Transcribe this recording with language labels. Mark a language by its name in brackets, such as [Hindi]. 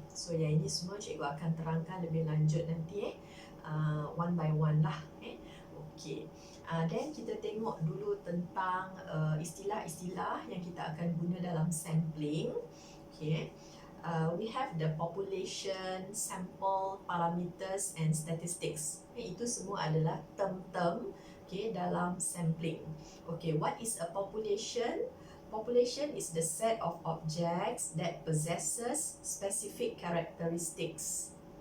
[Malay] So yang ini semua cikgu akan terangkan lebih lanjut nanti [English] one by one [Malay] lah. Okay. Then kita tengok dulu tentang istilah-istilah yang kita akan guna dalam sampling. Okay. [English] We have the population, sample, parameters and statistics. [Malay] Itu semua adalah term-term dalam sampling. [English] Okay, what is a population? Population is the set of objects that possesses specific characteristics.